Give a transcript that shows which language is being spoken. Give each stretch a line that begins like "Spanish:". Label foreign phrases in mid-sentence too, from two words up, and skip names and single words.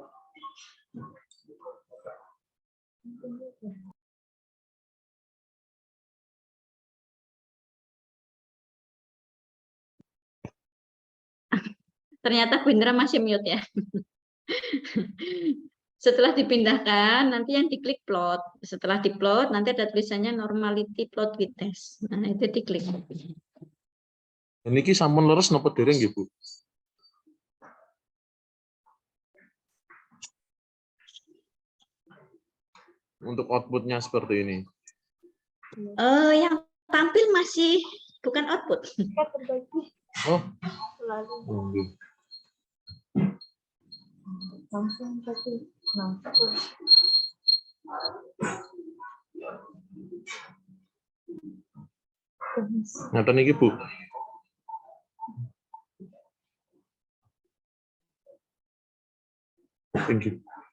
Indonesian: Ternyata Gwindra masih mute ya. Setelah dipindahkan, nanti yang diklik plot. Setelah diplot, nanti ada tulisannya
English: normality plot with test.
Indonesian: Nah, itu diklik.
Javanese: Niki sampun leres napa dereng nggih, Bu?
Indonesian: Untuk outputnya seperti ini. Yang tampil masih bukan output. Oh. Langsung satu. Nah,
Javanese: Ngaten iki, Bu.
English: Thank you.